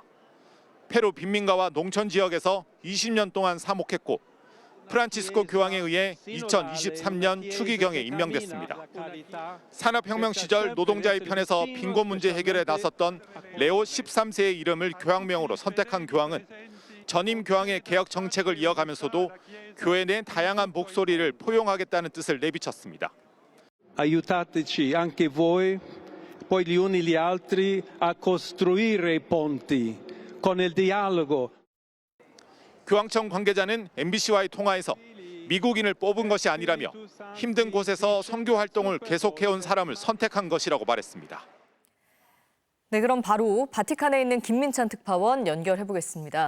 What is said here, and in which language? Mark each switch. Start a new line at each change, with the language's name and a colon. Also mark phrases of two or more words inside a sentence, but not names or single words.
Korean: 페루 빈민가와 농촌 지역에서 20년 동안 사목했고 프란치스코 교황에 의해 2023년 추기경에 임명됐습니다. 산업혁명 시절 노동자의 편에서 빈곤 문제 해결에 나섰던 레오 13세의 이름을 교황명으로 선택한 교황은 전임 교황의 개혁 정책을 이어가면서도 교회 내 다양한 목소리를 포용하겠다는 뜻을 내비쳤습니다.
Italian: Aiutateci anche voi, poi gli uni gli altri a costruire i ponti con il dialogo.
Korean: 교황청 관계자는 MBC와의 통화에서 미국인을 뽑은 것이 아니라며 힘든 곳에서 선교 활동을 계속해온 사람을 선택한 것이라고 말했습니다. 네, 그럼 바로 바티칸에 있는 김민찬 특파원 연결해 보겠습니다.